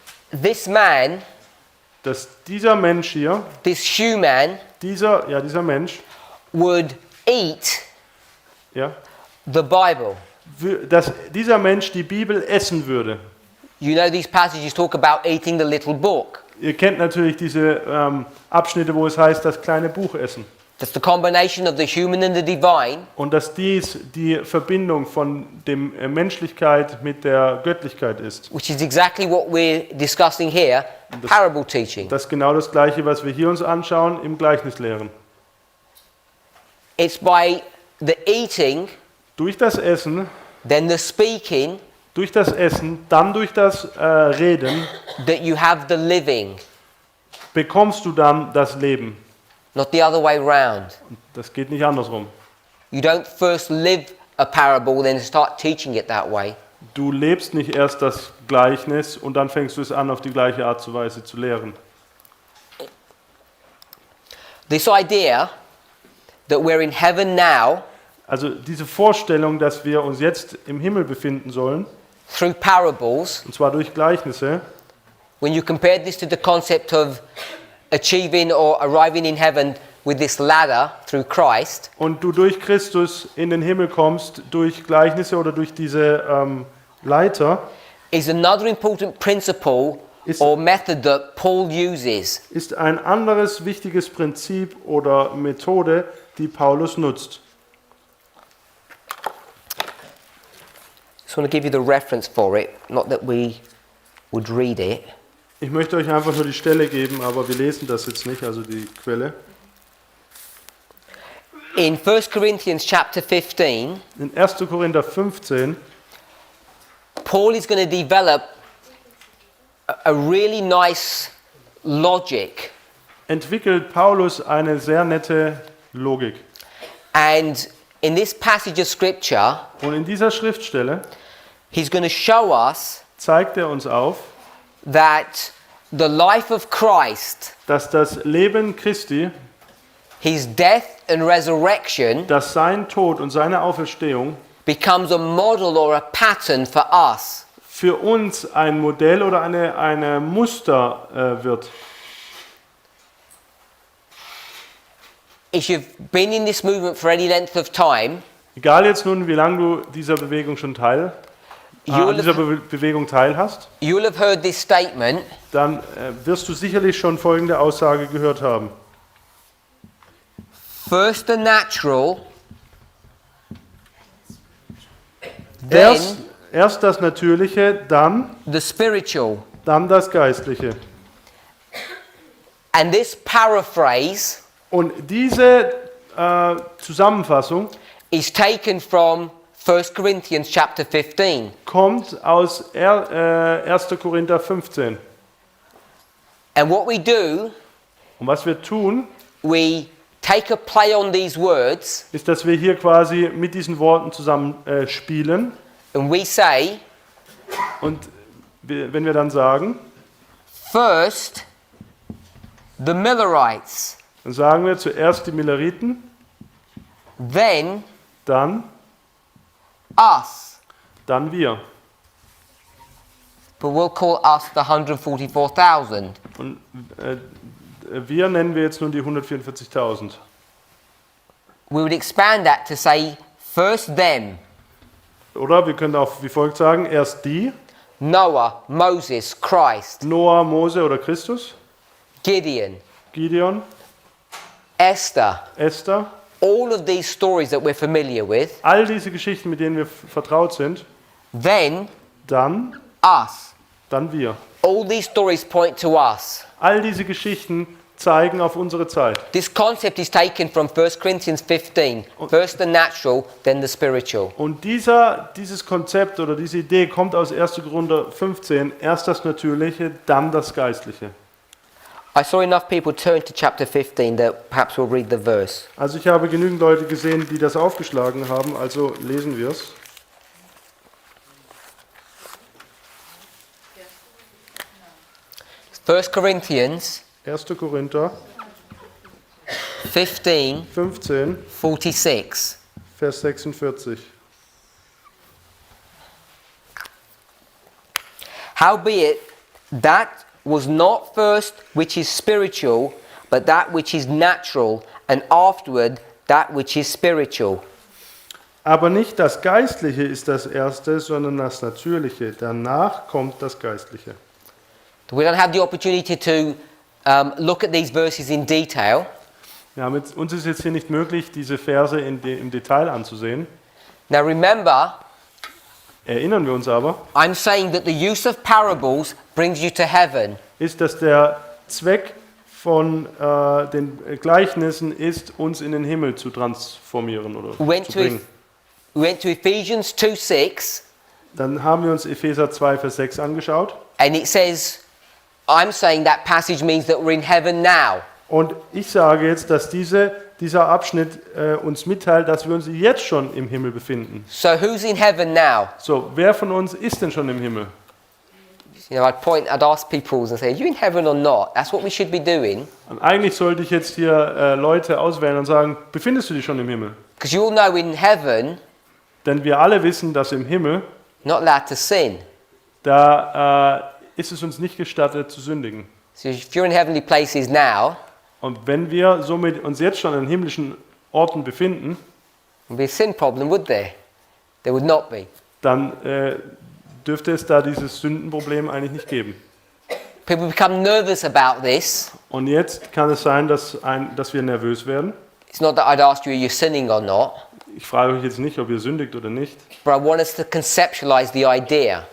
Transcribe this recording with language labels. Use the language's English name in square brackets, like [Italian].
[English] this man, [German] dass dieser Mensch hier, [English] this human, [German] dieser Mensch, [English] would eat [German] ja, [English] the Bible. [German] dass dieser Mensch die Bibel essen würde. [English] You know these passages talk about eating the little book. [German] Ihr kennt natürlich diese Abschnitte, wo es heißt, das kleine Buch essen. [English] That's the combination of the human and the divine. [German] Und dass dies die Verbindung von der Menschlichkeit mit der Göttlichkeit ist. [English] Which is exactly what we're discussing here, parable teaching. [German] Das ist genau das Gleiche, was wir hier uns anschauen, im Gleichnis lehren. [English] It's by the eating, [German] Durch das Essen, [English] then the speaking, [German] durch das Essen, dann durch das Reden, [English] that you have the living, [German] bekommst du dann das Leben. [English] not the other way round. [German] Das geht nicht andersrum. [English] You don't first live a parable, then start teaching it that way. [German] Du lebst nicht erst das Gleichnis und dann fängst du es an, auf die gleiche Art und Weise zu lehren. [English] This idea that we're in heaven now [German] Also diese Vorstellung, dass wir uns jetzt im Himmel befinden sollen, [English] through parables, [German] und zwar durch Gleichnisse, [English] when you compare this to the concept of achieving or arriving in heaven with this ladder through Christ, [German] und du durch Christus in den Himmel kommst, durch Gleichnisse oder durch diese Leiter, [English] is another important principle or method that Paul uses. [German] ist ein anderes wichtiges Prinzip oder Methode, die Paulus nutzt. [English] I just want to give you the reference for it, not that we would read it. [German] Ich möchte euch einfach nur die Stelle geben, aber wir lesen das jetzt nicht, also die Quelle. [English] In 1 Corinthians chapter 15, [German] In 1. Korinther 15 [English] Paul is going to develop a really nice logic. [German] entwickelt Paulus eine sehr nette Logik. [English] And in this passage of scripture, [German] Und in dieser Schriftstelle [English] he's going to show us [German] zeigt er uns auf, [English] that the life of Christ, [German] dass das Leben Christi, [English] his death and resurrection, [German] dass sein Tod und seine Auferstehung [English] becomes a model or a pattern for us. [German] für uns ein Modell oder eine Muster wird. [English] if you've been in this movement for any length of time, [German] Egal jetzt nun, wie lange du dieser Bewegung schon an dieser Bewegung teilhast, [English] you'll have heard this statement, [German] dann wirst du sicherlich schon folgende Aussage gehört haben. [English] first the natural, then [German] Erst das Natürliche, dann [English] the spiritual. [German] das Geistliche. [English] And this paraphrase [German] Und diese Zusammenfassung [English] is taken from 1 Corinthians chapter 15. [German] kommt aus 1. Korinther 15. [English] And what we do, [German] Und was wir tun, [English] we take a play on these words [German] ist, dass wir hier quasi mit diesen Worten zusammen spielen. [English] and we say, [German] Und wenn wir dann sagen, [English] first the Millerites, [German] dann sagen wir zuerst die Milleriten, [English] then [German] dann [English] us. [German] wir. [English] But we'll call us the 144,000. [German] Und wir nennen wir jetzt nun die 144.000. [English] We would expand that to say first them, [German] Oder wir können auch wie folgt sagen, erst die, [English] Noah, Moses, Christ, [German] Noah, Mose oder Christus, [English] Gideon, [German] Gideon, [English] Esther, [German] Esther, [English] all of these stories that we're familiar with, [German] all diese Geschichten, mit denen wir vertraut sind, [English] then [German] dann [English] us. [German] wir. [English] All these stories point to us. [German] All diese Geschichten zeigen auf unsere Zeit. [English] This concept is taken from 1 Corinthians 15. First the natural, then the spiritual. [German] Und dieses Konzept oder diese Idee kommt aus 1. Korinther 15, erst das Natürliche, dann das Geistliche. [English] I saw enough people turn to chapter 15 that perhaps we'll read the verse. [German] Also ich habe genügend Leute gesehen, die das aufgeschlagen haben, also lesen wir es. [English] First Corinthians [German] 1. Korinther [English] 15, [German] 15, [English] 46. [German] Vers 46. [English] Howbeit, that was not first which is spiritual, but that which is natural, and afterward that which is spiritual. [German] Aber nicht das Geistliche ist das Erste, sondern das Natürliche. Danach kommt das Geistliche. [English] We don't have the opportunity to look at these verses in detail. [German] Uns ist jetzt hier nicht möglich, diese Verse im Detail anzusehen. [English] Now remember, [German] Erinnern wir uns aber, [English] I'm saying that the use of parables brings you to heaven. [German] ist, dass der Zweck von den Gleichnissen ist, uns in den Himmel zu transformieren oder [English] We [German] zu bringen. [English] went to Ephesians 2:6, [German] Dann haben wir uns Epheser 2, Vers 6 angeschaut. [English] and it says, I'm saying that passage means that we're in heaven now. [German] Und ich sage jetzt, dass dieser Abschnitt uns mitteilt, dass wir uns jetzt schon im Himmel befinden. [English] So who's in heaven now? [German] So, wer von uns ist denn schon im Himmel? [English] You know, I'd ask people and say, are you in heaven or not? That's what we should be doing. [German] Und eigentlich sollte ich jetzt hier Leute auswählen und sagen, befindest du dich schon im Himmel? [English] Because you all know in heaven, [German] Denn wir alle wissen, dass im Himmel, [English] not allowed to sin. [German] da ist es uns nicht gestattet zu sündigen. [English] So if you're in heavenly places now, [German] Und wenn wir somit uns jetzt schon an himmlischen Orten befinden, [English] there'd be a sin problem, would there? There would not be. [German] dann dürfte es da dieses Sündenproblem eigentlich nicht geben. [English] People become nervous about this. [German] Und jetzt kann es sein, dass wir nervös werden. [English] It's not that I'd ask you, are you sinning or not? [German] Ich frage euch jetzt nicht, ob ihr sündigt oder nicht. [English] But I want us to conceptualize the idea.